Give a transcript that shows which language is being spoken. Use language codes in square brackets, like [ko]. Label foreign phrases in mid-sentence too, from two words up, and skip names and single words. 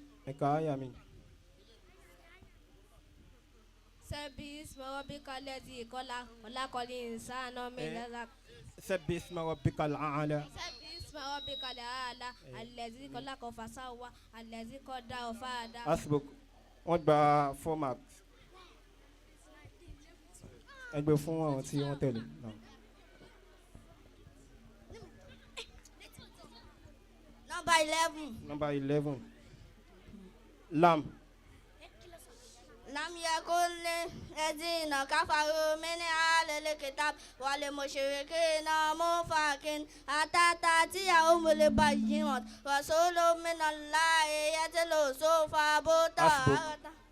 [yo] Aya mi. [ar] سبح اسم ربك الذي خلق الإنسان من علق. سبح اسم ربك الأعلى. سبح اسم ربك الأعلى الذي خلق فسوى الذي قدر فهدى. [yo] Asbok wọ́n gba 4 marks. ẹgbẹ́ fún àwọn tí wọ́n tẹ̀lé. [en] Number 11. Number 11. [ar] Lam. يكن للذين كفروا من أهل الكتاب والمشركين منفكين حتى تأتيهم البينات رسول من الله يتلو صحفا مطهرة.